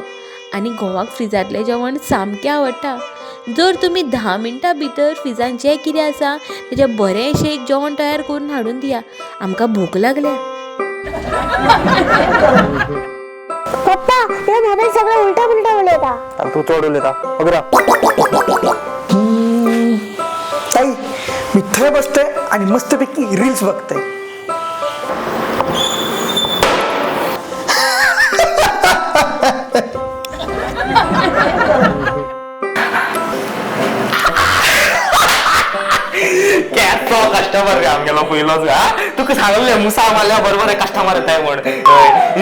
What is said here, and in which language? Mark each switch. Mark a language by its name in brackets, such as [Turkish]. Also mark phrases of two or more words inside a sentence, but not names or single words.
[Konkani] आणि घोवाक फ्रिजांतलें जेवण सामकें आवडटा. जर तुमी 10 मिनटां भितर फ्रिजान जें कितें आसा तेजें बरेंशें एक जेवण तयार करून हाडून दिया. आमकां भूक लागल्या. पप्पा ते मोबाईल सगळं उलटा पुलटा उलयता. तू चड उलयता अगरा. [Marathi] ताई मी थंय बसतोय आणि मस्तपैकी रील्स बघतोय. [Konkani] कस्टमर आमगेलो पयलोच तुका सांगले मुसा मारल्या बरोबर कस्टमर येताय म्हण.